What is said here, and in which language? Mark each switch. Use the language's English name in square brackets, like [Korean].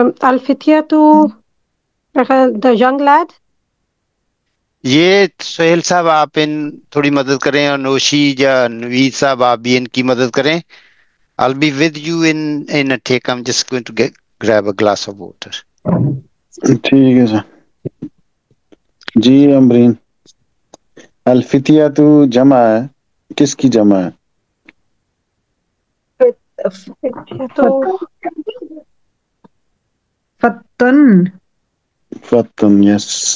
[English] الفتیاتو the young lad. [Urdu] یہ سہیل صاحب آپ ان تھوڑی مدد کریں اور نوشی یا نوید صاحب آپ بھی ان کی مدد کریں. [English] I'll be with you in a take. I'm just going to grab a glass of water. [Urdu] ٹھیک ہے سر. جی امرین، الفتیاتو جمع ہے، کس کی جمع ہے؟ فتیاتو فتن. فتن، یس.